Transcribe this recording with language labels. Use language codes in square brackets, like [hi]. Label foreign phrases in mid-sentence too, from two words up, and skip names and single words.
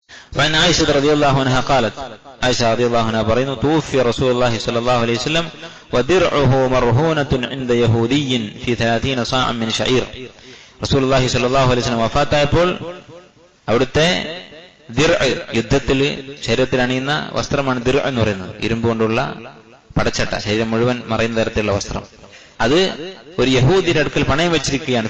[ar] فعن عائشة رضي الله عنها قالت عائشة رضي الله عنها പറയുന്നു توفي رسول الله صلى الله عليه وسلم ودرعه مرهونة عند يهودي في 30 صاعا من شعير. رسول الله صلى الله عليه وسلم [ml] വഫാത്തായപ്പോൾ അവിടുത്തെ യുദ്ധത്തിൽ ശരീരത്തിൽ അണിയുന്ന വസ്ത്രമാണ് ദിർ എന്ന് പറയുന്നത്. ഇരുമ്പ് കൊണ്ടുള്ള പടച്ചട്ട, ശരീരം മുഴുവൻ മറയുന്ന തരത്തിലുള്ള വസ്ത്രം. അത് ഒരു യഹൂദിയുടെ അടുക്കൽ പണയം വെച്ചിരിക്കുകയാണ്.